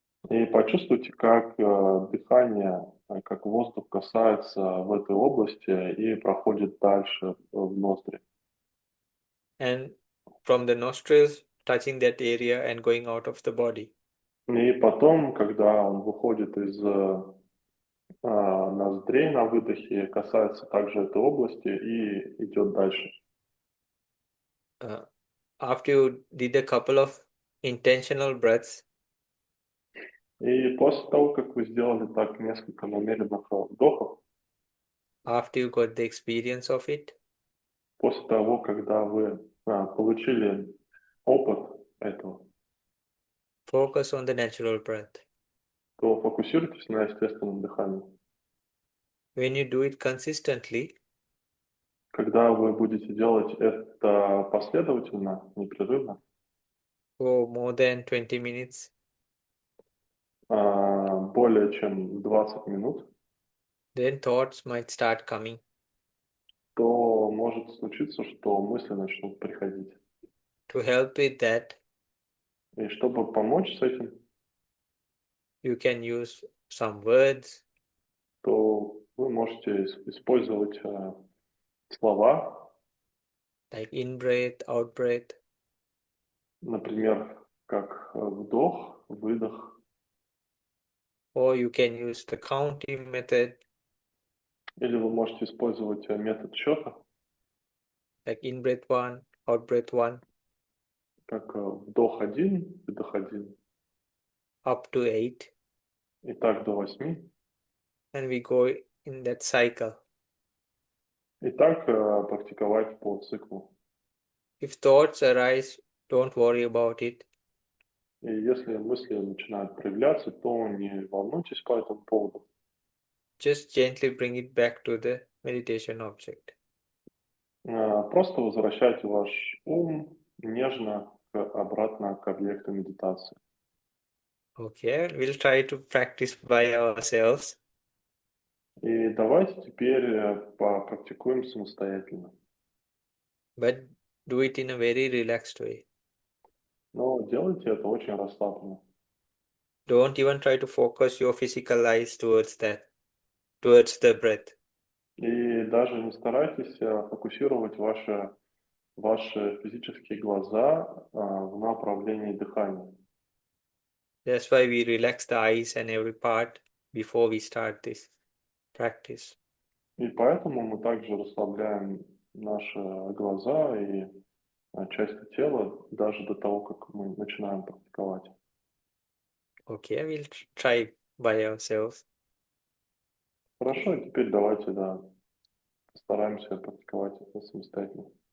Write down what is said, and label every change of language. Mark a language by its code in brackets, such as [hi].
[ru] И почувствуйте, как дыхание, как воздух касается в этой области и проходит дальше в ноздри. [en] And from the nostrils, touching that area and going out of the body. [ru] И потом, когда он выходит из ноздрей на выдохе, касается также этой области и идет дальше. [en] After you did a couple of intentional breaths, [ru] И после того, как вы сделали так несколько намеренных вдохов, [en] after you got the experience of it, [ru] после того, когда вы получили опыт этого, [en] focus on the natural breath. [ru] то фокусируйтесь на естественном дыхании. [en] When you do it consistently, [ru] Когда вы будете делать это последовательно, непрерывно, [en] for more than 20 minutes, [ru] более чем 20 минут, [en] then thoughts might start coming. [ru] то может случиться, что мысли начнут приходить. [en] To help with that, [ru] И чтобы помочь с этим, [en] you can use some words, [ru] то вы можете использовать слова, [en] like in-breath, out-breath, [ru] например, как вдох, выдох, [en] or you can use the counting method, [ru] или вы можете использовать метод счета, [en] like in-breath 1, out-breath 1, [ru] как вдох 1, выдох 1, [en] up to 8, [ru] и так до 8. [en] and we go in that cycle. [ru] И так практиковать по циклу. [en] If thoughts arise, don't worry about it. [ru] И если мысли начинают проявляться, то не волнуйтесь по этому поводу. [en] Just gently bring it back to the meditation object. [ru] Просто возвращайте ваш ум нежно обратно к объекту медитации. [en] Okay, we'll try to practice by ourselves. [ru] И давайте теперь попрактикуем самостоятельно. [en] But do it in a very relaxed way. [ru] Но делайте это очень расслабленно. [en] Don't even try to focus your physical eyes towards towards the breath. [ru] И даже не старайтесь фокусировать ваши физические глаза в направлении дыхания. [en] That's why we relax the eyes and every part before we start this practice. [ru] И поэтому мы также расслабляем наши глаза и части тела даже до того, как мы начинаем практиковать. [en] Okay, we'll try by ourselves. [ru] Хорошо, теперь давайте, постараемся практиковать это самостоятельно.